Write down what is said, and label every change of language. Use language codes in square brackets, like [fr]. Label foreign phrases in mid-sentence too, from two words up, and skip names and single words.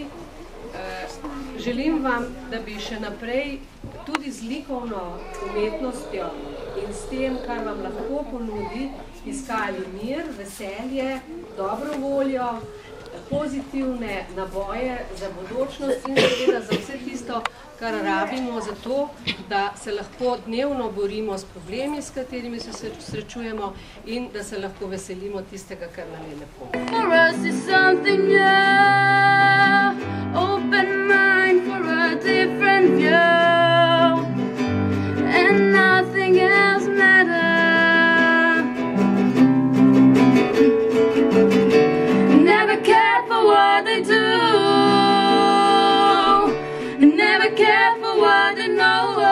[sl] Želim vam, da bi še naprej tudi z likovno umetnostjo in s tem, kar vam lahko ponudi, iskali iskali mir, veselje, dobro voljo, pozitivne naboje za budočnost in seveda za vse tisto, kar rabimo za to, da se lahko dnevno borimo s problemi, s katerimi se srečujemo in da se lahko veselimo tistega, kar nam je lepo. [en] For us is something new, open mind for a different view, and nothing else matters. Never care for what they do, never care for what they know,